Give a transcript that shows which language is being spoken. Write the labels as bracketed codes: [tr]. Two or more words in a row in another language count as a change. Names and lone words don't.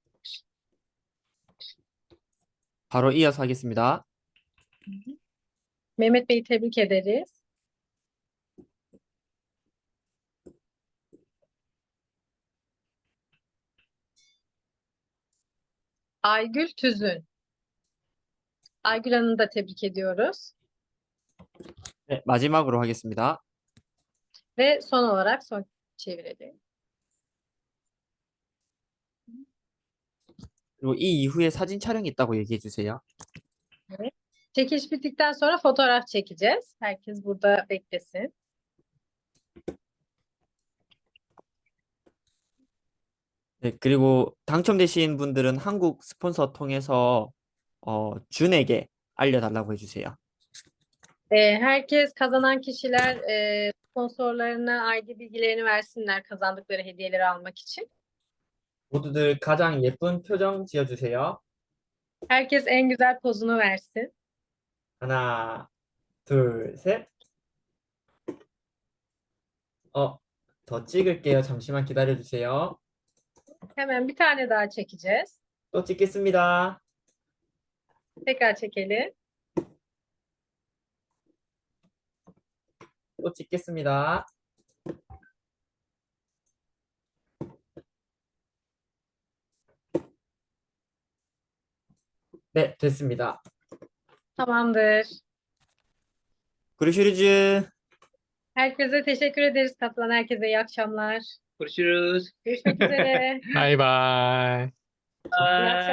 [ko] 바로 이어서 하겠습니다. [tr] Mehmet Bey'i tebrik ederiz. Aygül Tüzün. Aygül Hanım'ı da tebrik ediyoruz. [ko] 네, 마지막으로 하겠습니다. [tr] Ve son olarak son çevirelim. [ko] 그리고 이 이후에 사진 촬영이 있다고 얘기해 주세요. [tr] Çekiliş bittikten sonra fotoğraf çekeceğiz. Herkes burada beklesin. [ko] 네, 그리고 당첨되신 분들은 한국 스폰서 통해서 준에게 알려달라고 해주세요. [tr] Herkes kazanan kişiler sponsorlarına ID bilgilerini versinler kazandıkları hediyeleri almak için. [ko] 모두들 가장 예쁜 표정 지어주세요. [tr] Herkes en güzel pozunu versin. [ko] 하나, 둘, 셋. 더 찍을게요. 잠시만 기다려주세요. [tr] Hemen bir tane daha çekeceğiz. [ko] 또 찍겠습니다. [tr] Tekrar çekelim. [ko] 또 찍겠습니다. 네, 됐습니다. [tr] Tamamdır. Görüşürüz. Herkese teşekkür ederiz katılan herkese. İyi akşamlar. görüşürüz. Görüşmek üzere. [ko] 바이바이. [tr] İyi